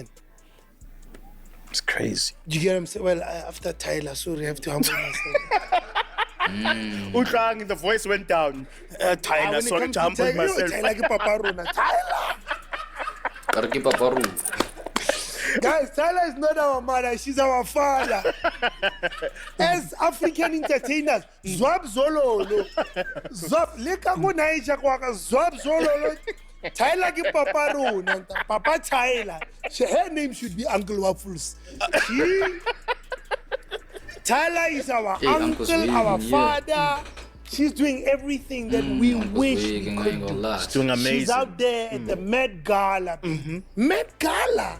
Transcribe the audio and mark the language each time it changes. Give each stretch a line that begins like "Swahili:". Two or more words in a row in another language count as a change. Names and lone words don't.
English: It's crazy. Do you get what I'm saying? Well, after Tyler, sorry, I have to humble myself. The voice went down. Tyler, sorry to humble myself.
Tswana: Tyler, ke Papa Rona. Tyler!
English: Guys, Tyler is not our mother, she's our father. As African entertainers, Zwab Zololo.
Tswana: Zwab, leka go naija kwaka, Zwab Zololo. Tyler ke Papa Rona, Papa Tyler.
English: Her name should be Uncle Waffles. Tyler is our uncle, our father. She's doing everything that we wish we could do. She's doing amazing. She's out there at the Met Gala. Met Gala.